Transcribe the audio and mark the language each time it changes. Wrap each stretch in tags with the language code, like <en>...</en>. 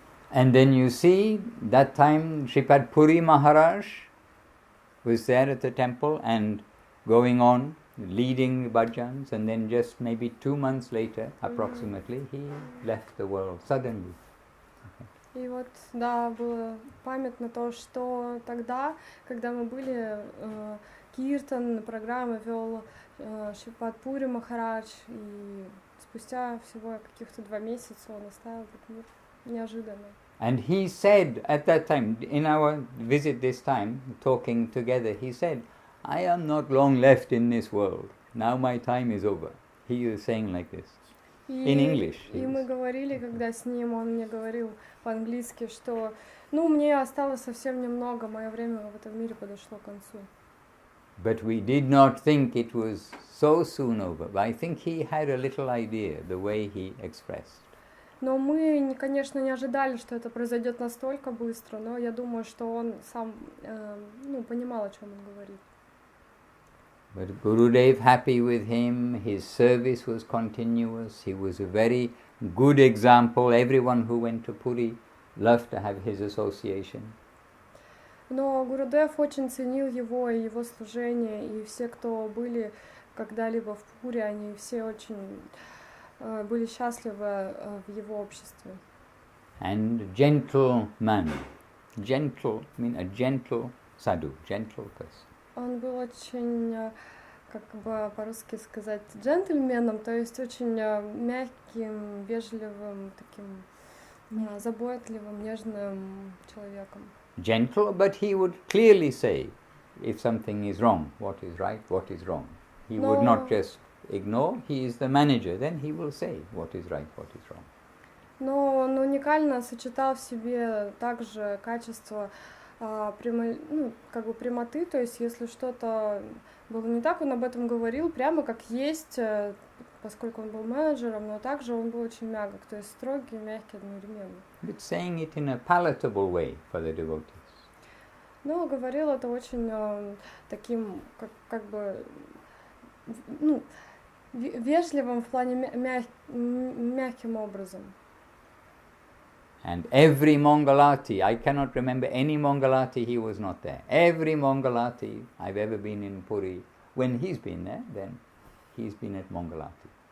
<en>And then you see, that time Shripad Puri Maharaj was there at the temple and going on, leading bhajans, and then just maybe 2 months later, approximately, he left the world suddenly.</en> <ru>И вот, да, было памятно то, что тогда, когда мы были, Киртан, программы вел Шрипад Пури Махарадж, и спустя всего каких-то 2 месяца он оставил этот мир неожиданно.</ru> <en>And he said at that time, in our visit this time, talking together, he said, I am not long left in this world. Now my time is over. He was saying like this. In English.</en> <ru>И мы говорили, когда с ним, он мне говорил по-английски, что, мне осталось совсем немного, мое время в этом мире подошло к концу.</ru> <en>But we did not think it was so soon over. I think he had a little idea, the way he expressed.</en> <ru>Но мы, конечно, не ожидали, что это произойдет настолько быстро, но я думаю, что он сам, понимал, о чем он говорит.</ru> <en>But Gurudev happy with him, his service was continuous, he was a very good example. Everyone who went to Puri loved to have his association.</en> <ru>Но Гурудев очень ценил его и его служение, и все, кто были когда-либо в Пуре, они все очень были счастливы в его обществе.</ru> <en>And gentle man, gentle, a gentle sadhu, gentle person.</en> <ru>Он был очень, как бы по-русски сказать, джентльменом, то есть очень мягким, вежливым, таким заботливым, нежным человеком.</ru> <en>Gentle, but he would clearly say if something is wrong, what is right, what is wrong. He would not just ignore, he is the manager, then he will say what is right, what is wrong.</en> <ru>Но он уникально сочетал в себе также качество прямоты, то есть если что-то было не так, он об этом говорил прямо как есть, поскольку он был менеджером, но также он был очень мягок, то есть строгий и мягкий одновременно.</ru> <en>But saying it in a palatable way for the devotees.</en> <ru>Но говорил это очень таким, как бы, вежливым в плане мягким образом.</ru> <en>And every Mangalati, I cannot remember any Mangalati he was not there. Every Mangalati I've ever been in Puri, when he's been there, then he's been at Mangalati.</en>